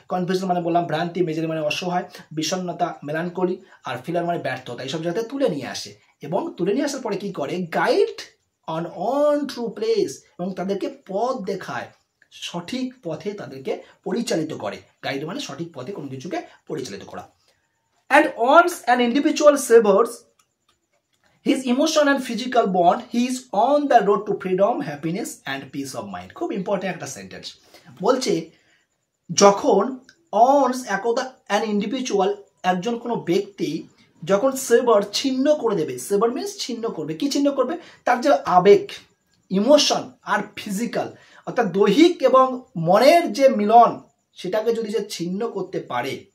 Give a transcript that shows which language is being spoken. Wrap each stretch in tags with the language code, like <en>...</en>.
<bn>Confusion মানে বললাম ভ্রান্তি, মেজারি মানে অসহায়, বিষণ্ণতা, মেলানকলি, আর ফেলিয়ার মানে ব্যর্থতা, এইসব জায়গাতে তুলে নিয়ে আসে, এবং তুলে নিয়ে আসার পরে কি করে,</bn> <en>guide on true place,</en> <bn>এবং তাদেরকে পথ দেখায়, সঠিক পথে তাদেরকে পরিচালিত করে, গাইড মানে সঠিক পথে কোনো কিছুকে পরিচালিত করা।</bn> <en>And once an individual severs his emotion and physical bond, he is on the road to freedom, happiness and peace of mind.</en> <bn>খুব ইম্পর্টেন্ট একটা সেন্টেন্স, বলছে যখন once একদা</bn> <en>an individual,</en> <bn>একজন কোনো ব্যক্তি যখন সেভার ছিন্ন করে দেবে, সেভার মিনস ছিন্ন করবে, কি ছিন্ন করবে, তার যে আবেগ, ইমোশন আর ফিজিক্যাল, অর্থাৎ দৈহিক এবং মনের যে মিলন, সেটাকে যদি সে ছিন্ন করতে পারে,</bn>